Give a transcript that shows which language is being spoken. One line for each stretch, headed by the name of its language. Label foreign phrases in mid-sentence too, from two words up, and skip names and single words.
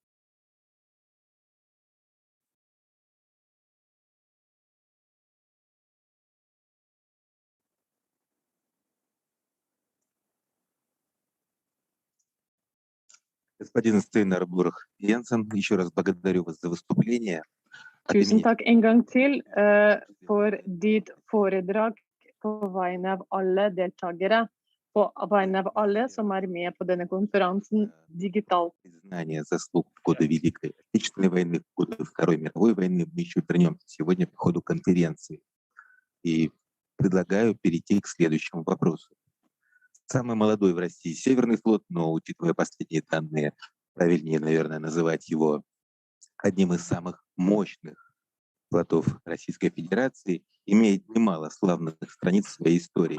Russian: Господин Steinar Borch Jensen, еще раз благодарю вас за выступление.
Norwegian: Tusen takk en gang til for ditt foredrag på vegne av alle deltakere, på vegne av alle som med på denne konferansen digitalt.
Russian: Признание заслуг в годы Великой Отечественной войны, в годы Второй мировой войны мы еще вернемся сегодня по ходу конференции. И предлагаю перейти к следующему вопросу. Самый молодой в России Северный флот, но, учитывая последние данные, правильнее, наверное, называть его одним из самых мощных флотов Российской Федерации, имеет немало славных страниц в своей истории.